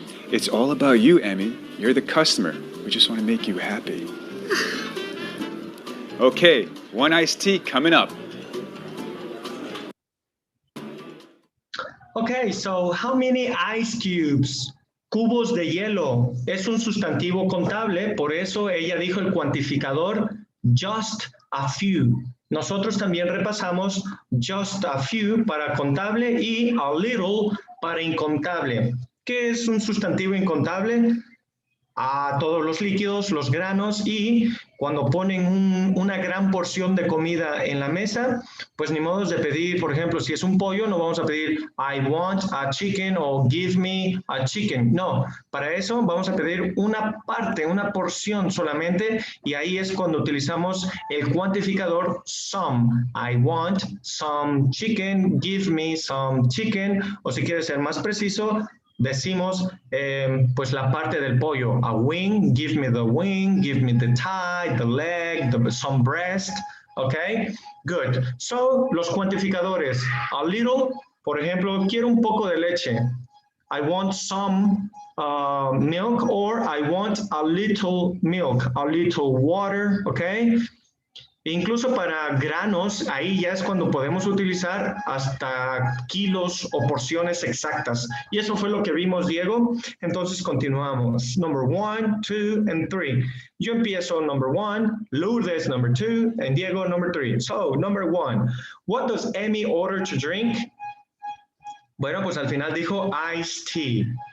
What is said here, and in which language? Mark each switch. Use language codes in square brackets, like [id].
[en] It's all about you, Emmy. You're the customer. We just want to make you happy. Okay, 1 iced tea coming up. Okay, so how many ice cubes? [es] Cubos de hielo. Es un sustantivo contable, por eso ella dijo el cuantificador [en] just a few. [es] Nosotros también repasamos [en] just a few [es] para contable y [en] a little [es] para incontable. ¿Qué es un sustantivo incontable? A todos los líquidos, los granos, y cuando ponen una gran porción de comida en la mesa, pues ni modo de pedir, por ejemplo, si es un pollo, no vamos a pedir [en] I want a chicken [es] o [en] give me a chicken. [es] No, para eso vamos a pedir una parte, una porción solamente, y ahí es cuando utilizamos el cuantificador some. [en] I want some chicken, give me some chicken, [es] o si quieres ser más preciso, decimos pues la parte del pollo, [en] a wing, give me the wing, give me the thigh, the leg, some breast, okay? Good. [es] So, los cuantificadores, [en] a little, [es] por ejemplo, quiero un poco de leche. [en] I want some milk, or I want a little milk, a little water, okay? [es] Incluso para granos, ahí ya es cuando podemos utilizar hasta kilos o porciones exactas. Y eso fue lo que vimos, Diego. Entonces continuamos. [en] Number 1, 2, and 3. [es] Yo empiezo [en] number 1, Lourdes number 2, and Diego number 3. So, number 1, what does Emmy order to drink? [es] Bueno, pues al final dijo iced tea.